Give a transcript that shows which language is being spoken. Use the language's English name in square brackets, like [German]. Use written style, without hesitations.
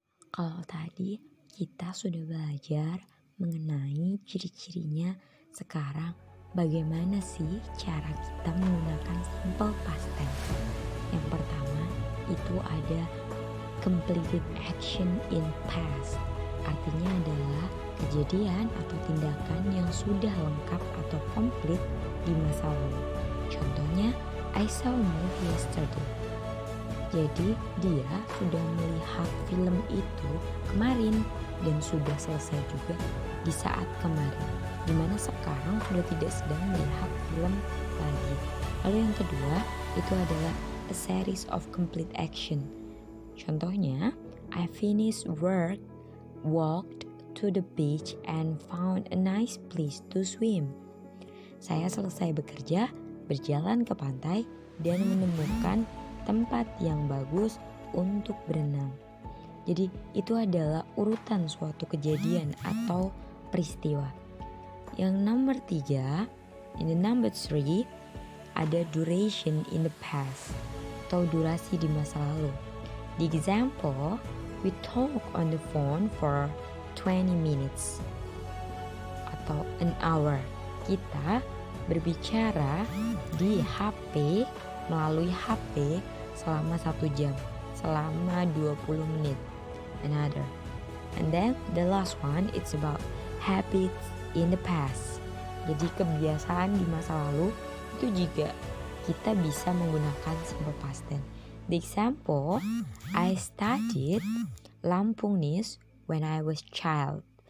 [Indonesian] Kalau tadi kita sudah belajar mengenai ciri-cirinya, sekarang bagaimana sih cara kita menggunakan simple past tense? Yang pertama itu ada [English] completed action in past. [Indonesian] Artinya adalah kejadian atau tindakan yang sudah lengkap atau komplit di masa lalu. Contohnya, [English] I saw a movie yesterday. [Indonesian] Jadi dia sudah melihat film itu kemarin dan sudah selesai juga di saat kemarin, dimana sekarang sudah tidak sedang melihat film lagi. Lalu yang kedua itu adalah [English] a series of complete action. [Indonesian] Contohnya, [English] I finished work, walked to the beach and found a nice place to swim. [Indonesian] Saya selesai bekerja, berjalan ke pantai dan menemukan tempat yang bagus untuk berenang. Jadi itu adalah urutan suatu kejadian atau peristiwa. Yang nomor 3, [English] in the number 3 [Indonesian] ada [English] duration in the past [Indonesian] atau durasi di masa lalu. [English] The example, we talk on the phone for 20 minutes atau an hour. [Indonesian] Kita berbicara di HP, melalui HP selama 1 jam, selama 20 menit. [English] Another. And then the last one, it's about habits in the past. [Indonesian] Jadi kebiasaan di masa lalu itu juga kita bisa menggunakan simple past tense. [English] The example, I studied Lampunese when I was child.